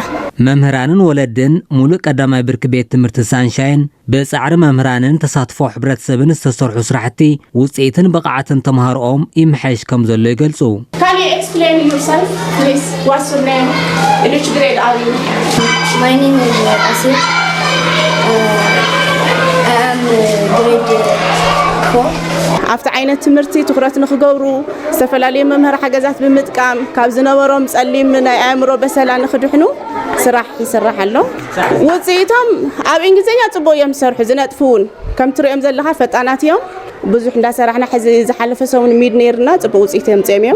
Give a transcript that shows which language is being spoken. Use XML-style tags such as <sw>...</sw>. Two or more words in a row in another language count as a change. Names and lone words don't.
<ti>መምህራንን ወለድን ሙሉእ ቀዳማይ ብርኪ ቤት ትምህርቲ ሳንሻይን ብጻዕሪ መምህራንን ተሳትፎ ሕብረተሰብን ዝተሰርሑ ስራሕቲ ውጽኢትን ብቕዓትን ተምሃሮኦም ይምሐሽ ከም ዘሎ ይገልጹ</ti> <en>Can you explain yourself please what's your name in which grade are you My name is Asif I am grade 4</en> <ti>ኣብቲ ዓይነት ትምህርቲ ትኩረት ንኽገብሩ ዝተፈላለዩ መምህር ሓገዛት ብምጥቃም ካብ ዝነበሮም ጸሊም ናይ ኣእምሮ በሰላ ንኽድሕኑ ስራሕ ይስራሕ ኣሎ ውጽኢቶም ኣብ እንግሊዝኛ ጽቡቕ እዮም ዝሰርሑ ዝነጥፉን ከም ትሪኦም ዘለኻ ፈጣናት እዮም ብዙሕ እንዳሰራሕና ሕዚ ዝሓለፈ ሰሙን ሚድ ነይርና ጽቡቕ ውጽኢት የምፅኦም እዮም</ti>